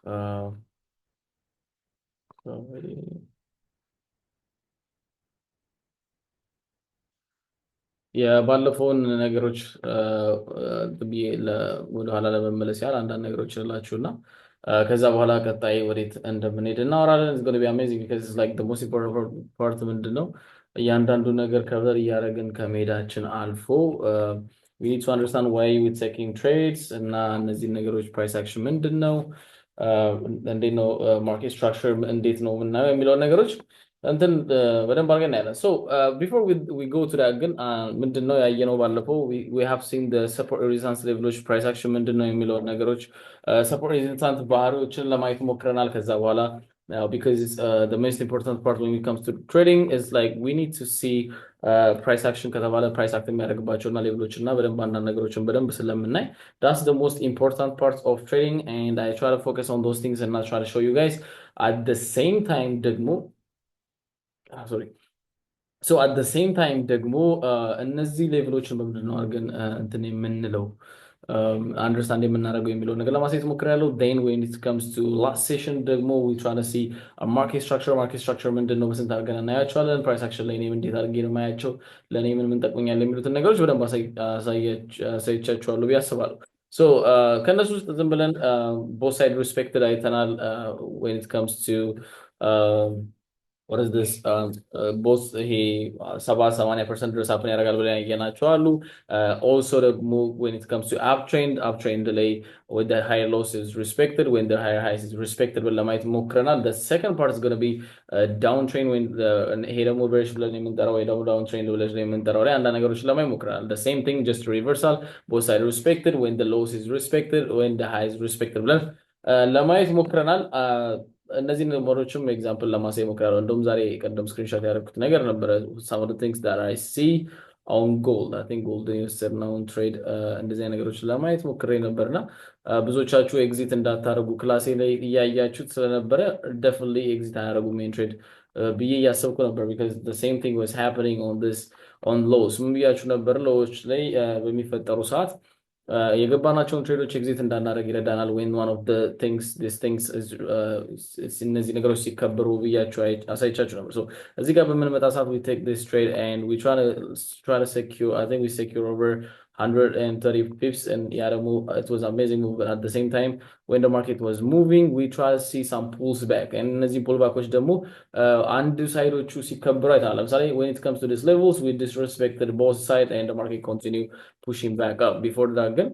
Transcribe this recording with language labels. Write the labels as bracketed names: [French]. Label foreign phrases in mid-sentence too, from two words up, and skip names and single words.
[Amharic] የባለፈውን ነገሮች ብዬ ወደኋላ ለመመለስ ያህል አንዳንድ ነገሮች እላችሁ እና ከዛ በኋላ ቀጣይ ወዴት እንደምንሄድ እናወራለን። [English] it's going to be amazing because it's like the most important part [Amharic] ምንድን ነው? እያንዳንዱ ነገር ከቨር እያደረግን ከመሄዳችን አልፎ [English] we need to understand why we're taking trades [Amharic] እና እነዚህን ነገሮች [English] price action [Amharic] ምንድን ነው፣ እንዴት ነው [English] market structure [Amharic] እንዴት ነው የምናየው የሚለውን ነገሮች እንትን በደንብ አድርገን እናያለን። [English] so before we go to that [Amharic] ግን ምንድን ነው ያየነው ባለፈው [English] we have seen the support resistance [Amharic] ሌቭሎች [English] price action [Amharic] ምንድን ነው የሚለውን ነገሮች [English] support resistance [Amharic] ባህሪዎችን ለማየት ሞክረናል። ከዛ በኋላ [English] because the most important part when it comes to trading is like we need to see price action [Amharic] ከተባለ [English] price act [Amharic] የሚያደርግባቸውና ሌቭሎች እና በደንብ አንዳንድ ነገሮችን በደንብ ስለምናይ [English] that's the most important part of trading and I try to focus on those things and I try to show you guys at the same time [Amharic] ደግሞ [English] sorry so at the same time [Amharic] ደግሞ እነዚህ ሌቭሎችን በምንድን ነው አድርገን እንትን የምንለው አንደርስታንድ የምናደርገው የሚለው ነገር ለማሳየት ሞክሬያለሁ። [English] n when it comes to last session [Amharic] ደግሞ [English] we try to see market structure [Amharic] ምንድን ነው በስንት አድርገን እናያቸዋለን። [English] price action [Amharic] ላይ እኔም እንዴት አድርጌ ነው የማያቸው፣ ለእኔ ምን ምን ጠቅሞኛል የሚሉትን ነገሮች በደንብ አሳይቻቸዋለሁ ብዬ አስባለሁ። ሶ ከእነሱ ውስጥ ዝም ብለን [English] both side respected [Amharic] አይተናል። [English] when it comes to what is this both [Amharic] ይሄ 70-80% ድረስ አፕን ያደርጋል ብለን ያየናቸው አሉ። [English] also ደግሞ when it comes to uptrend ላይ with the higher loss is respected when the higher highs is respected [Amharic] ብለን ለማየት ሞክረናል። [English] the second part is going to be downtrend when [Amharic] ይሄ ደግሞ bearish ብለን የምንጠራው ወይ ደግሞ downtrend ብለን የምንጠራው ላይ አንዳንድ ነገሮችን ለማየት ሞክረናል። [English] the same thing just reversal both side respected when the loss is respected when the high is respected ብለን [Amharic] ለማየት ሞክረናል። እነዚህ ነምበሮችም ኤግዛምፕል ለማሳየት ሞክራለሁ። እንደውም ዛሬ ቀደም ስክሪንሾት ያደረኩት ነገር ነበረ [English] some of the things that I see on gold I think gold [Amharic] የወሰድነውን ትሬድ እንደዚህ ነገሮችን ለማየት ሞክሬ ነበርና ብዙዎቻችሁ ኤግዚት እንዳታደርጉ ክላሴ ላይ እያያችሁት ስለነበረ definitely ኤግዚት አያደርጉ [English] main trade [Amharic] ብዬ እያሰብኩ ነበር [English] because the same thing was happening on lows [Amharic] ምን ብያችሁ ነበር? ሎዎች ላይ በሚፈጠሩ ሰዓት የገባናቸውን ትሬዶች ኤግዚት እንዳናደርግ ይረዳናል። [English] when one of the things these things is [Amharic] እነዚህ ነገሮች ሲከበሩ ብያቸው አሳይቻችሁ ነበር። so እዚህ ጋር በምንመጣ ሰዓት [English] we take this trade and we try to secure I think we secure over 130 pips and yeah ደግሞ it was amazing move but at the same time when the market was moving we try to see some pulls back and [Amharic] እነዚህ pull backዎች ደግሞ አንድ ሳይዶቹ ሲከበሩ አይተናል። ለምሳሌ [English] when it comes to these levels we disrespected both side and the market continue pushing back up before that ግን